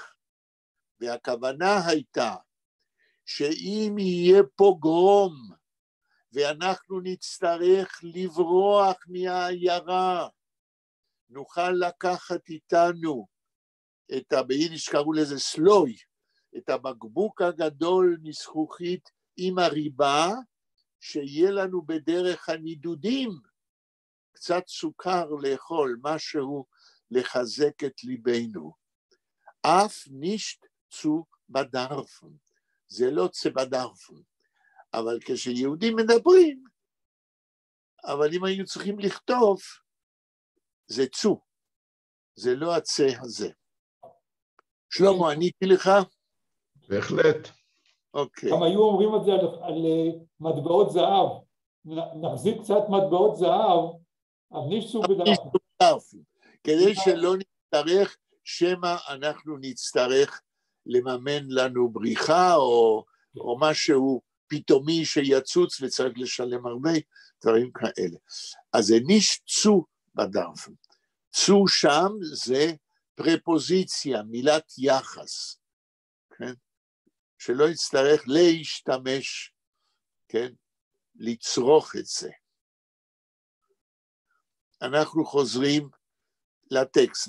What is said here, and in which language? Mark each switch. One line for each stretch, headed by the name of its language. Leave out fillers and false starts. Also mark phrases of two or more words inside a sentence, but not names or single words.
Hebrew: והכוונה הייתה, שאם יהיה פוגרום, ואנחנו נצטרך לברוח מהעיירה, נוכל לקחת איתנו, ביידיש קראו לזה סלוי, את הבקבוק הגדול מזכוכית עם הריבה, שיהיה לנו בדרך הנידודים, קצת סוכר לאכול, משהו לחזק את ליבנו.
Yiddish: אף נישט צו בדרפן,
Hebrew: זה לא
Yiddish: צה בדרפן,
Hebrew: אבל כשיהודים מדברים, אבל אם היו צריכים לכתוב, זה צו, זה לא הצה הזה. שלמה, עניתי לך? בהחלט. אוקיי. גם היו אומרים את זה על מטבעות זהב, נחזיק קצת מטבעות זהב, אז
Yiddish: נישט בדרפן.
Hebrew: כדי שלא נצטרך, שמא אנחנו נצטרך לממן לנו בריחה או משהו פתאומי שיצוץ וצריך לשלם הרבה, דברים כאלה. אז זה
Yiddish: ניש צו בדרפן.
Hebrew: צו שם זה פרפוזיציה, מילת יחס, כן? שלא יצטרך להשתמש, כן? לצרוך את זה. אנחנו חוזרים לטקסט.